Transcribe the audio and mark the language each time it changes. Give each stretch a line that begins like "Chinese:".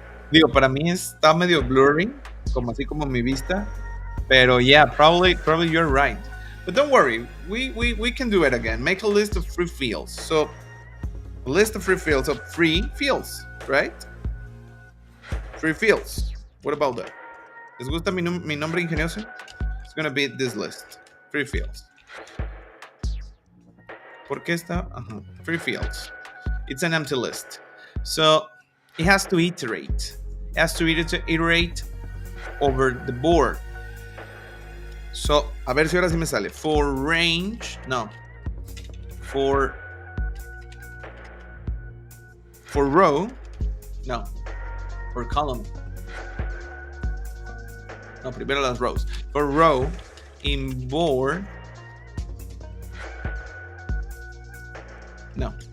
Spanish: Digo, para mí está medio blurry, así como mi vista.
English: Pero yeah, probably you're right. But don't worry, we can do it again. Make a list of free fields. So, a list of free fields of free fields, right? Free fields. What about that?
Spanish: ¿Les gusta mi nombre ingenioso?
English: It's gonna be this list. Free fields.
Spanish: ¿Por qué está?
English: Free fields. It's an empty list. So, it has to iterate. It has to iterate over the board.
Spanish: So, a ver si ahora sí me sale.
English: For range, no. For row, no. For column.
Spanish: No, primero las rows.
English: For row, in board,
Spanish: no.